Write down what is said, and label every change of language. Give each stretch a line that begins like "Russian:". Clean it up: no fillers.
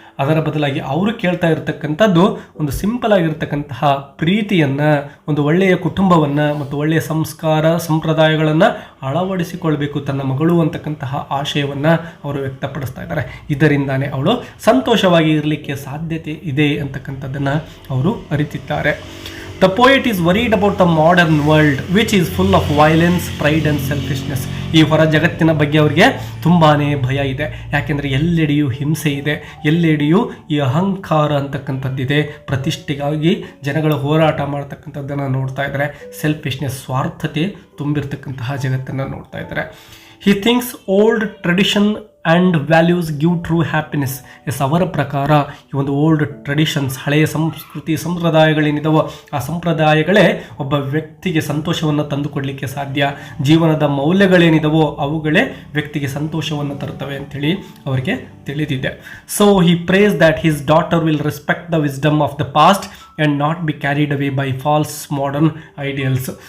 Kannada: ಅದರ ಬದಲಾಗಿ ಅವರು ಕೇಳ್ತಾ ಇರತಕ್ಕಂಥದ್ದು ಒಂದು ಸಿಂಪಲ್ ಆಗಿರ್ತಕ್ಕಂತಹ ಪ್ರೀತಿಯನ್ನು, ಒಂದು ಒಳ್ಳೆಯ ಕುಟುಂಬವನ್ನು ಮತ್ತು ಒಳ್ಳೆಯ ಸಂಸ್ಕಾರ ಸಂಪ್ರದಾಯಗಳನ್ನು ಅಳವಡಿಸಿಕೊಳ್ಬೇಕು ತನ್ನ ಮಗಳು ಅಂತಕ್ಕಂತಹ ಆಶಯವನ್ನು ಅವರು ವ್ಯಕ್ತಪಡಿಸ್ತಾ ಇದ್ದಾರೆ. ಇದರಿಂದಾನೇ ಅವಳು ಸಂತೋಷವಾಗಿ ಇರಲಿಕ್ಕೆ ಸಾಧ್ಯತೆ ಇದೆ ಅಂತಕ್ಕಂಥದ್ದನ್ನು ಅವರು ಅರಿತಿದ್ದಾರೆ.
English: The poet is worried about the modern world which is full of violence, pride and selfishness.
Kannada: ಈ ಹೊರ ಜಗತ್ತಿನ ಬಗ್ಗೆ ಅವರಿಗೆ ತುಂಬಾ ಭಯ ಇದೆ. ಯಾಕೆಂದರೆ ಎಲ್ಲೆಡೆಯೂ ಹಿಂಸೆ ಇದೆ, ಎಲ್ಲೆಡೆಯೂ ಈ ಅಹಂಕಾರ ಅಂತಕ್ಕಂಥದ್ದಿದೆ, ಪ್ರತಿಷ್ಠೆಗಾಗಿ ಜನಗಳು ಹೋರಾಟ ಮಾಡ್ತಕ್ಕಂಥದ್ದನ್ನು ನೋಡ್ತಾ ಇದ್ದಾರೆ, ಸೆಲ್ಫಿಶ್ನೆಸ್, ಸ್ವಾರ್ಥತೆ ತುಂಬಿರ್ತಕ್ಕಂತಹ ಜಗತ್ತನ್ನು ನೋಡ್ತಾ ಇದ್ದಾರೆ.
English: He thinks old tradition and values give true happiness.
Kannada: S, ಅವರ ಪ್ರಕಾರ ಈ ಒಂದು ಓಲ್ಡ್ ಟ್ರೆಡಿಷನ್ಸ್, ಹಳೆಯ ಸಂಸ್ಕೃತಿ ಸಂಪ್ರದಾಯಗಳೇನಿದಾವೋ ಆ ಸಂಪ್ರದಾಯಗಳೇ ಒಬ್ಬ ವ್ಯಕ್ತಿಗೆ ಸಂತೋಷವನ್ನು ತಂದುಕೊಡಲಿಕ್ಕೆ ಸಾಧ್ಯ. ಜೀವನದ ಮೌಲ್ಯಗಳೇನಿದಾವೋ ಅವುಗಳೇ ವ್ಯಕ್ತಿಗೆ ಸಂತೋಷವನ್ನು ತರುತ್ತವೆ ಅಂಥೇಳಿ ಅವರಿಗೆ ತಿಳಿದಿದೆ.
English: So he prays that his daughter will respect the wisdom of the past and not be carried away by false modern ideals.